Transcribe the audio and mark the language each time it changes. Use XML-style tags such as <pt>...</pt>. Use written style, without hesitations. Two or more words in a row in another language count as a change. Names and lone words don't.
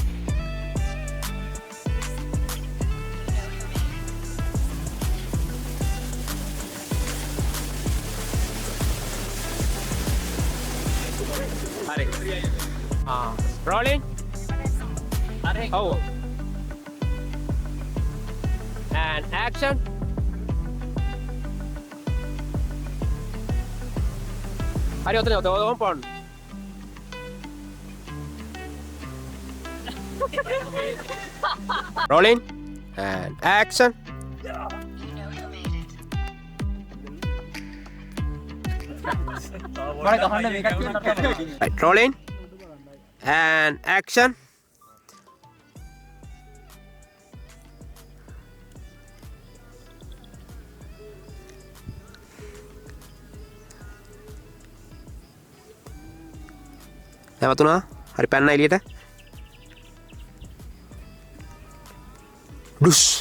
<si>හරි. Rolling. හරි. ඔව්.</si> <en>And action.</en> <si>හරි ඔතන පොන්.</si> <en>Rolling and action. Right, rolling and action.</en> <si>නැවතුණා. හරි පැන්න එළියට. ඩුස්.</si>